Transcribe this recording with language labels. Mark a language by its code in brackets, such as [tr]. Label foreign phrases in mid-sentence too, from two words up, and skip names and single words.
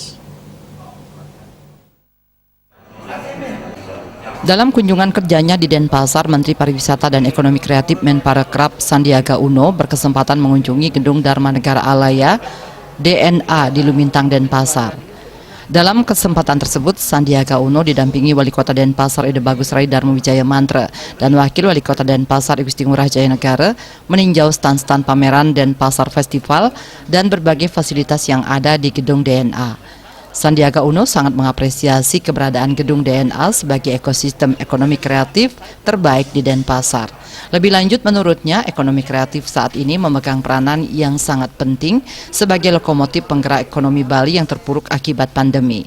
[id] Dalam kunjungan kerjanya di Denpasar, Menteri Pariwisata dan Ekonomi Kreatif Menparekraf Sandiaga Uno berkesempatan mengunjungi Gedung Dharma Negara Alaya DNA di Lumintang, Denpasar. Dalam kesempatan tersebut, Sandiaga Uno didampingi Wali Kota Denpasar Ide Bagus Rai Darmo Wijaya Mantra dan Wakil Wali Kota Denpasar Igusti Ngurah Jaya Negara meninjau stand-stand pameran Denpasar Festival dan berbagai fasilitas yang ada di Gedung DNA. Sandiaga Uno sangat mengapresiasi keberadaan Gedung DNA sebagai ekosistem ekonomi kreatif terbaik di Denpasar. Lebih lanjut, menurutnya, ekonomi kreatif saat ini memegang peranan yang sangat penting sebagai lokomotif penggerak ekonomi Bali yang terpuruk akibat pandemi.